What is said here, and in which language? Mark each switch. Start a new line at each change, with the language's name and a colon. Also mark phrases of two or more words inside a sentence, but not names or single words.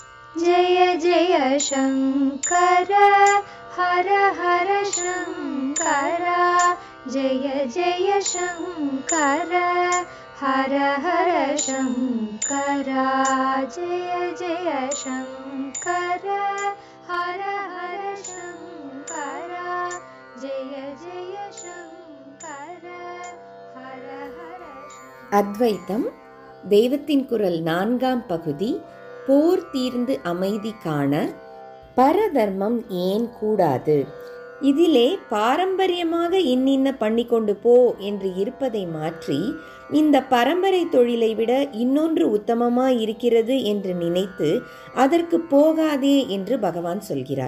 Sanskrit: जय जय शङ्कर हर हर शङ्कर जय जय शङ्कर हर हर शङ्कर जय जय शङ्कर हर हर शङ्कर जय जय शङ्कर हर हर
Tamil: அத்வைத்தம் தெய்வத்தின் குரல் 4ஆம் பகுதி. போர் தீர்ந்து அமைதி காண பரதர்மம் ஏன் கூடாது? இதிலே பாரம்பரியமாக இன்னின்ன பண்ணி கொண்டு போ என்று இருப்பதை மாற்றி இந்த பரம்பரை தொழிலை விட இன்னொன்று உத்தமமாய் இருக்கிறது என்று நினைத்து அதற்கு போகாதே என்று பகவான் சொல்கிறார்.